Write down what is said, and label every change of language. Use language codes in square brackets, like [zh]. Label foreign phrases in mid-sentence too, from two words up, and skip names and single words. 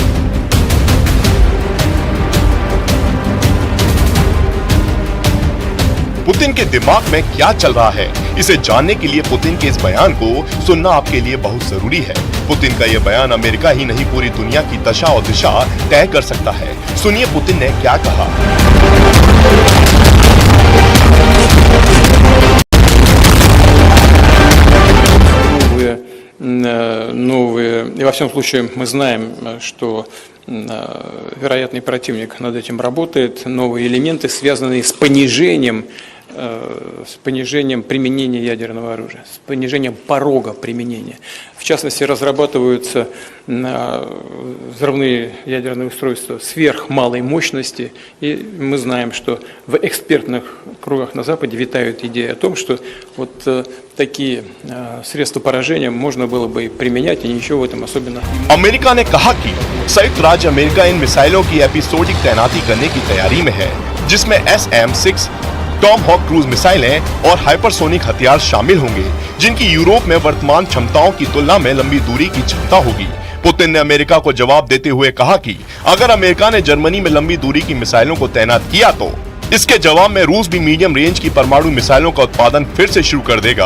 [hi] पुतिन के दिमाग में क्या चल रहा है, इसे जानने के लिए पुतिन के इस बयान को सुनना आपके लिए बहुत जरूरी है। पुतिन का यह बयान अमेरिका ही नहीं पूरी दुनिया की दशा और दिशा तय कर सकता है। सुनिए पुतिन ने क्या कहा। [ru] Новые, и во всяком случае мы знаем, что вероятный противник над этим работает, новые элементы, связанные с понижением применения ядерного оружия, с понижением порога применения. В частности, разрабатываются взрывные ядерные устройства сверхмалой мощности, и мы знаем, что в экспертных кругах на Западе витают идеи о том, что вот такие средства поражения можно было бы применять, и ничего в этом особенно. [hi] अमेरिका ने कहा कि संयुक्त राज्य अमेरिका इन मिसाइलों की एपिसोडिक तैनाती करने की तैयारी में है, जिसमें SM-6 टॉम हॉक क्रूज मिसाइलें और हाइपरसोनिक हथियार शामिल होंगे, जिनकी यूरोप में वर्तमान क्षमताओं की तुलना में लंबी दूरी की क्षमता होगी। पुतिन ने अमेरिका को जवाब देते हुए कहा कि अगर अमेरिका ने जर्मनी में लंबी दूरी की मिसाइलों को तैनात किया तो इसके जवाब में रूस भी [en] medium range [hi] की परमाणु मिसाइलों का उत्पादन फिर से शुरू कर देगा।